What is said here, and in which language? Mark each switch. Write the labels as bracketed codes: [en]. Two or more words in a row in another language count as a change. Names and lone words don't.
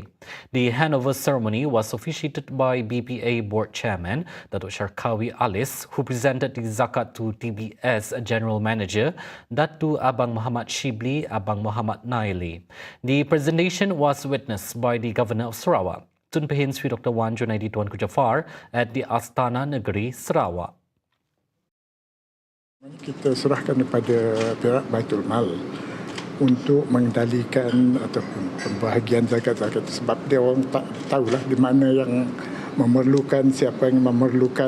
[en] The handover ceremony was officiated by BPA Board Chairman Datuk Syarkawi Alis, who presented the zakat to TBS General Manager Datu Abang Muhammad Shibli Abang Muhammad Naili. The presentation was witnessed by the Governor of Sarawak, Tun Pehin Sri Dr. Wan Junaidi Tuanku Jaafar at the Astana Negeri Sarawak. [ms] Kita serahkan kepada pihak Baitul Mal untuk mengendalikan ataupun pembahagian zakat-zakat sebab dia orang tak tahulah di mana yang memerlukan, siapa yang memerlukan.